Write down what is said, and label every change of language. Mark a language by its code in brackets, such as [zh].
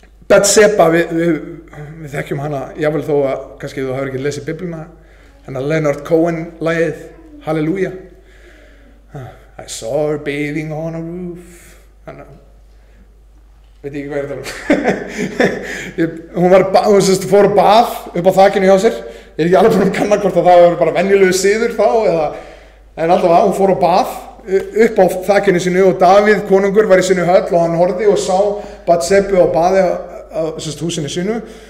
[is] Betseba, við þekkjum hana, jafnvel þó að kannski þú hafur ekki lesið Biblíuna, hennar Leonard Cohen lagið, Halleluja. [en] I saw her bathing on a roof. [is] Veit ekki hvað hún fór á bað upp á þakinu hjá sér. Ég ekki alveg búin að kanna hvort að það var bara venjulegu siður þá, en alltaf hún fór á bað upp á þakinu sínu og Davíð konungur var í sínu höll og hann horfði og sá Betsebu á baði á húsinu sínu.